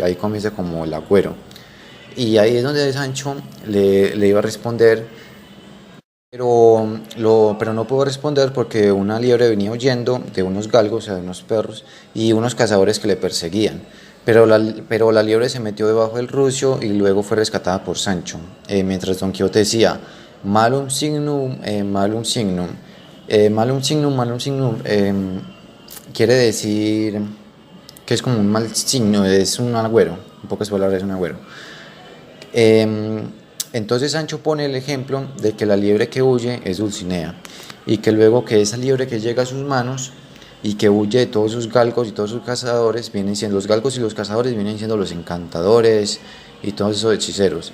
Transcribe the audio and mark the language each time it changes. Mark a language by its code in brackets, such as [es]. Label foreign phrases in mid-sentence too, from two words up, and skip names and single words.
[es] Ahí comienza como el agüero. Y ahí es donde Sancho le iba a responder, pero no pudo responder porque una liebre venía huyendo de unos galgos, o sea, de unos perros, y unos cazadores que le perseguían. Pero la liebre se metió debajo del rucio y luego fue rescatada por Sancho, mientras Don Quijote decía, [la] malum signum, malum signum. Malum signum, malum signum, [es] quiere decir que es como un mal signo, es un agüero, en pocas palabras es un agüero. Entonces Sancho pone el ejemplo de que la liebre que huye es Dulcinea y que luego que esa liebre que llega a sus manos y que huye de todos sus galgos y todos sus cazadores, vienen siendo los galgos y los cazadores, vienen siendo los encantadores y todos esos hechiceros.